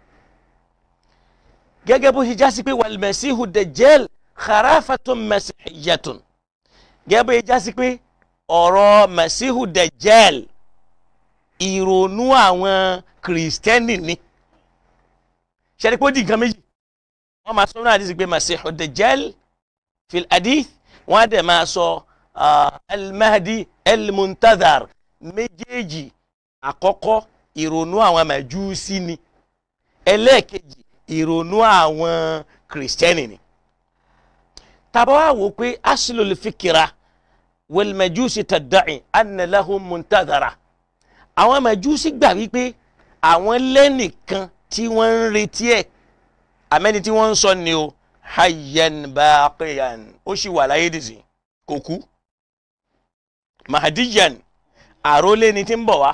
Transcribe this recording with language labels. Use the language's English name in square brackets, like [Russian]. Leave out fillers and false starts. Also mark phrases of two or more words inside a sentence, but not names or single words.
[Yoruba] Gẹ́gẹ́ bó ṣe já sí pé [Arabic] والمسيح الدجال خرافة مسيحية. [Yoruba] Gẹ́gẹ́ bó ṣe já sí pé ọ̀rọ̀ [Arabic] المسيح الدجال [Yoruba] ìrònú àwọn kìrìsìtẹ́nì ni. Ṣẹ́ni pé ó di nǹkan méjì. Wọ́n máa sọ náà àdìsí pé [Arabic] المسيح الدجال في الحديث, [Yoruba] wọ́n á dẹ̀ máa sọ [Arabic] المهدي المنتظر. [Yoruba] Méjèèjì àkọ́kọ́ ìrònú àwọn Màjúsí ni. Ẹlẹ́ẹ̀kejì ìrònú àwọn kìrìsìtẹ́nì ni. Tàbá wá wò pé [Arabic] أصل الفكرة والمجوس تدعي أن لهم منتظرا. [Yoruba] Àwọn Màjúsí gbà wípé àwọn lẹ́nìkan tí wọ́n ń retí ẹ̀, àmẹ́ni tí wọ́n ń sọ ni o, [Arabic] حيا باقيا, [Yoruba] ó sì wà láyé dìsí, kò kú. Mahdiyan, àrólé ni tí ń bọ̀ wá.